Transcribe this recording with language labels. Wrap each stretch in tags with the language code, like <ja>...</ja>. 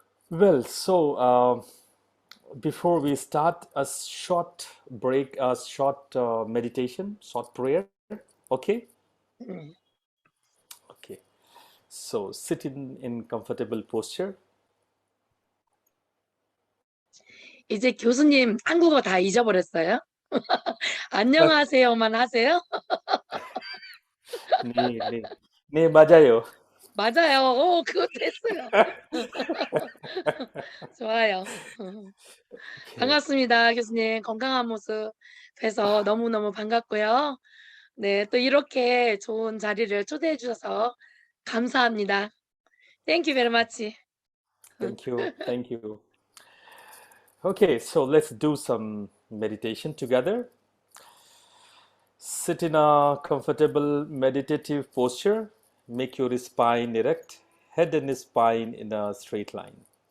<en>Well, so before we start, a short break, a short meditation, short prayer. Okay? 음. Okay. So sit in comfortable posture.</en> <ko>이제 교수님 한국어 다 잊어버렸어요? 안녕하세요만 하세요? 네, 네. 네, 맞아요. 맞아요. 오, 그것도 했어요. 좋아요.</ko> <en>오케이.</en> <ko>반갑습니다, 교수님. 건강한 모습 뵈서 너무너무 반갑고요. 네, 또 이렇게 좋은 자리를 초대해 주셔서 감사합니다.</ko> <en>Thank you very much. Thank you. Thank you. Okay, so let's do some meditation together. Sit in a comfortable meditative posture. Make your spine erect, head and spine in a straight line.</en>